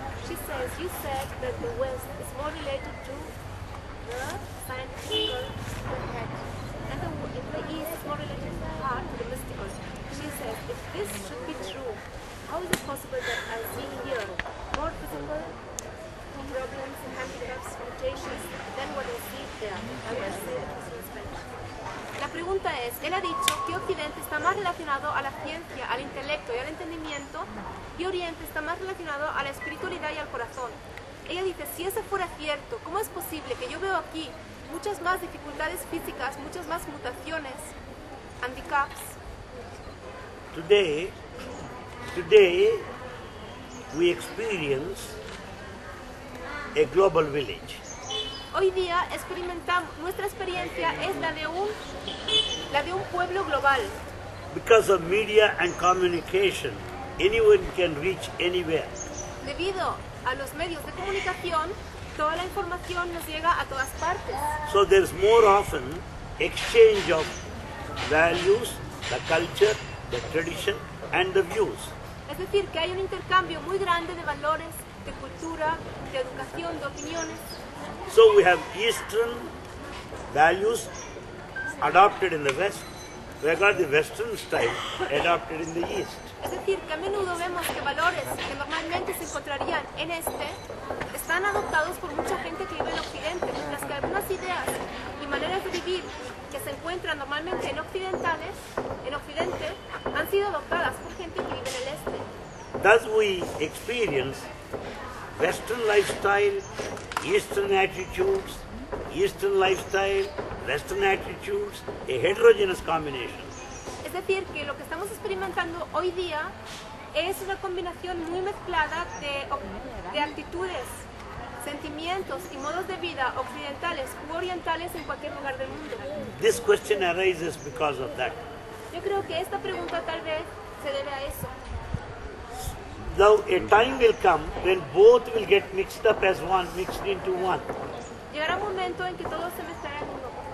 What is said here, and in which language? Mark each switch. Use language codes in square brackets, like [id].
[en] She says, you said that the West is more related to the scientific head, and the East is more related to the heart, to the mystical. She says, if this should be true, how is it possible that I see here more physical problems and handicaps, limitations, than what I see there? I will say this in Spanish. [es] La pregunta es, él ha dicho que Occidente está más relacionado a la ciencia, al intelecto y al entendimiento, y Oriente está más relacionado a la espiritualidad y al corazón. Ella dice, si eso fuera cierto, ¿cómo es posible que yo veo aquí muchas más dificultades físicas, muchas más mutaciones, handicaps. [en] Today we experience a global village. [es] Hoy día experimentamos, nuestra experiencia es la de un pueblo global. [en] Because of media and communication, anyone can reach anywhere. [es] Debido a los medios de comunicación, toda la información nos llega a todas partes. [en] So there's more often exchange of values, the culture, the tradition and the views. [es] Es decir, que hay un intercambio muy grande de valores, de cultura, de educación, de opiniones. [en] So we have Eastern values adopted in the West. We got the Western style adopted in the East. [es] Es decir, que a menudo vemos que valores que normalmente se encontrarían en están adoptados por mucha gente que vive en Occidente, mientras que algunas ideas y maneras de vivir que se encuentran normalmente en Occidente han sido adoptadas por gente que vive en el Este. [en] Thus we experience Western lifestyle, Eastern attitudes, Eastern lifestyle, Western attitudes, a heterogeneous combination. [es] Es decir, que lo que estamos experimentando hoy día es una combinación muy mezclada de actitudes, sentimientos y modos de vida occidentales u orientales en cualquier lugar del mundo. [en] This question arises because of that. [es] Yo creo que esta pregunta tal vez se debe a eso. [en] Now a time will come when both will get mixed up as one, mixed into one. [es] Llegará un momento en que todo se mezclará en uno.